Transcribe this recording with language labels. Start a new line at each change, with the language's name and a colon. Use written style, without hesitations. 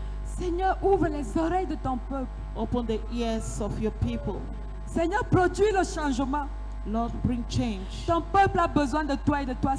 French: Seigneur, ouvre les oreilles de ton peuple.
English: Open the ears of your people.
French: Seigneur, produis le changement.
English: Lord, bring change.
French: Ton peuple a besoin de toi et de toi